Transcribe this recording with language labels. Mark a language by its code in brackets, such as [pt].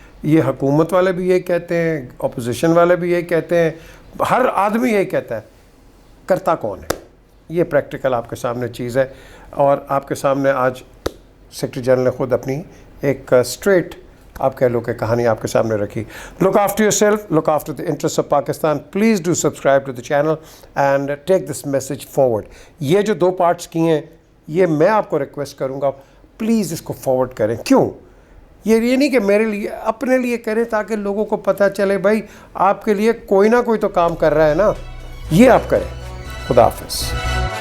[ur] یہ حکومت والے بھی یہی کہتے ہیں, اپوزیشن والے بھی یہی کہتے ہیں, ہر آدمی یہی کہتا ہے. کرتا کون ہے؟ یہ پریکٹیکل آپ کے سامنے چیز ہے, اور آپ کے سامنے آج سیکرٹری جنرل نے خود اپنی ایک اسٹریٹ آپ کہہ لو کہ کہانی آپ کے سامنے رکھی. [en] Look after yourself, look after the interest of Pakistan. Please do subscribe to the channel and take this message forward. [ur] یہ جو 2 پارٹس کیے ہیں, یہ میں آپ کو ریکویسٹ کروں گا, پلیز اس کو فارورڈ کریں. کیوں؟ یہ نہیں کہ میرے لیے, اپنے لیے کریں تاکہ لوگوں کو پتہ چلے بھائی آپ کے لیے کوئی نہ کوئی تو کام کر رہا ہے نا. یہ آپ کریں. خدا حافظ.